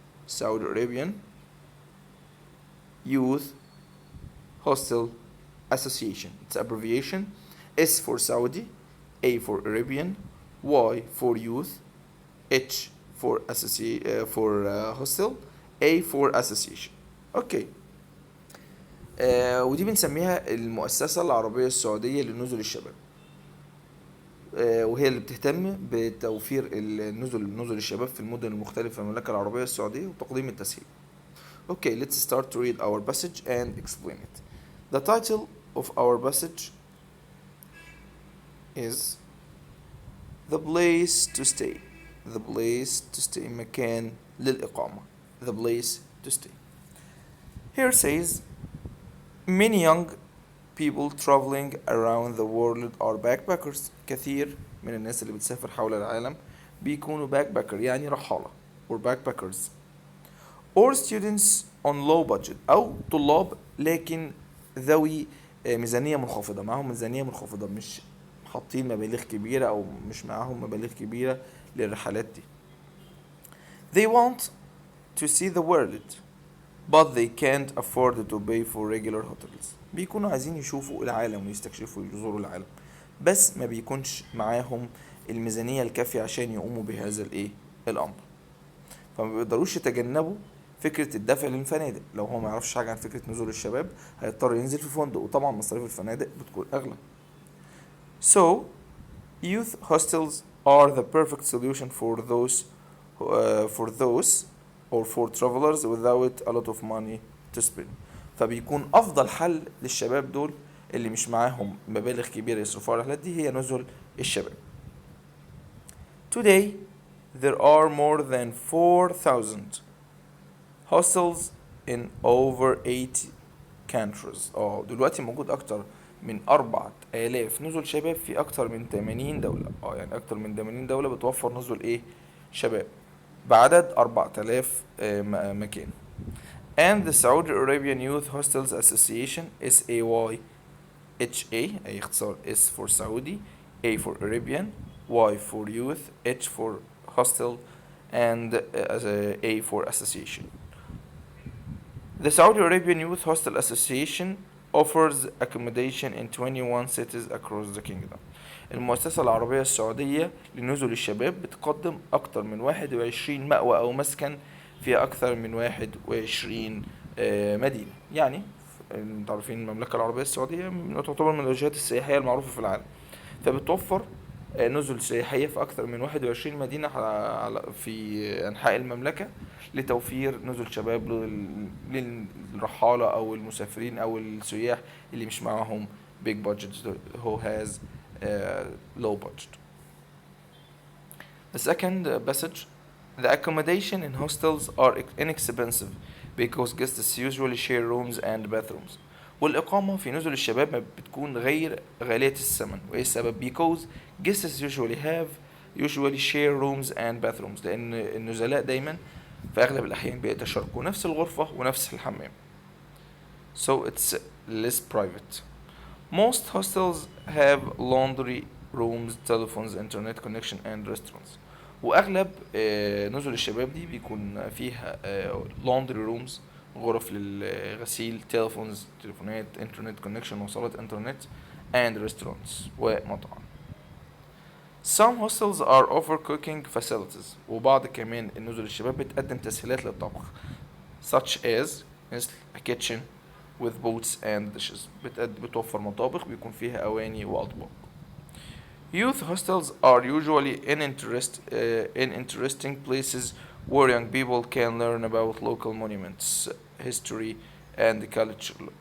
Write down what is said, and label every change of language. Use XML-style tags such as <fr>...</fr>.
<en>Saudi Arabian Youth Hostel Association. It's abbreviation. S for Saudi, A for Arabian, Y for youth, H for hostel, A for association.</en> <ar>اوكي. ودي بنسميها المؤسسة العربية السعودية لنزل الشباب. وهي اللي بتهتم بتوفير نزل الشباب في المدن المختلفة في المملكة العربية السعودية وتقديم التسهيل.</ar> <en>Okay, let's start to read our passage and explain it. The title of our passage is The Place to Stay. The Place to Stay.</en> <ar>مكان للإقامة.</ar> <en>The Place to Stay. Here says, many young people traveling around the world are backpackers.</en> <ar>كثير من الناس اللي بتسافر حول العالم بيكونوا backpacker يعني رحالة or backpackers.</ar> <en>Or students on low budget</en> <ar>أو طلاب لكن ذوي ميزانية منخفضة، معاهم ميزانية منخفضة، مش حاطين مبالغ كبيرة أو مش معاهم مبالغ كبيرة للرحلات دي.</ar> <en>They want to see the world but they can't afford to pay for regular hotels.</en> <ar>بيكونوا عايزين يشوفوا العالم ويستكشفوا ويزوروا العالم بس ما بيكونش معاهم الميزانية الكافية عشان يقوموا بهذا الأمر، فما بيقدروش يتجنبوا فكرة الدفع للفنادق. لو هو ما يعرفش حاجة عن فكرة نزول الشباب هيضطر ينزل في فندق، وطبعا مصاريف الفنادق بتكون أغلى.</ar> <en>So youth hostels are the perfect solution for those or for travelers without a lot of money to spend.</en> <ar>فبيكون أفضل حل للشباب دول اللي مش معاهم مبالغ كبيرة يصرفوها على الرحلات دي هي نزل الشباب.</ar> <en>Today there are more than 4,000 hostels in over 80 countries.</en> <ar>دلوقتي موجود أكتر من 4,000 نزل شباب في أكتر من 80 دولة. يعني أكتر من 80 دولة بتوفر نزل شباب بعدد 4,000 مكان.</ar> <en>And the Saudi Arabian Youth Hostels Association SAYHA</en> <ar>أي اختصار</ar> <en>S for Saudi, A for Arabian, Y for Youth, H for Hostel and A for Association. The Saudi Arabian Youth Hostel Association offers accommodation in 21 cities across the kingdom.</en> <ar>المؤسسة العربية السعودية لنزل الشباب بتقدم أكثر من 21 مأوى أو مسكن في أكثر من 21 مدينة. يعني انتوا عارفين المملكة العربية السعودية تعتبر من الوجهات السياحية المعروفة في العالم، فبتوفر نزل سياحية في أكثر من 21 مدينة في أنحاء المملكة لتوفير نزل شباب للرحالة أو المسافرين أو السياح اللي مش معاهم</ar> <en>big budget who has low budget. The second passage, the accommodation in hostels are inexpensive because guests usually share rooms and bathrooms.</en> <ar>والإقامة في نزل الشباب بتكون غير غالية الثمن. وإيه السبب؟</ar> <en>because guests usually share rooms and bathrooms.</en> <ar>لأن النزلاء دايما في أغلب الأحيان بيتشاركوا نفس الغرفة ونفس الحمام.</ar> <en>So it's less private. Most hostels have laundry rooms, telephones, internet connection and restaurants.</en> <ar>وأغلب نزل الشباب دي بيكون فيها</ar> <en>laundry rooms</en> <ar>غرف للغسيل، تليفونات،</ar> <en>internet connection</en> <ar>وصلات انترنت</ar> <en>and restaurants</en> <ar>ومطعم.</ar> <en>Some hostels are offer cooking facilities.</en> <ar>وبعض كمان النزل الشباب بتقدم تسهيلات للطبخ</ar> <en>such as</en> <ar>مثل</ar> <en>a kitchen with pots and dishes.</en> <ar>بتوفر مطابخ بيكون فيها أواني وأطباق.</ar> <en>Youth hostels are usually in interesting places where young people can learn about local monuments, history and culture.</en>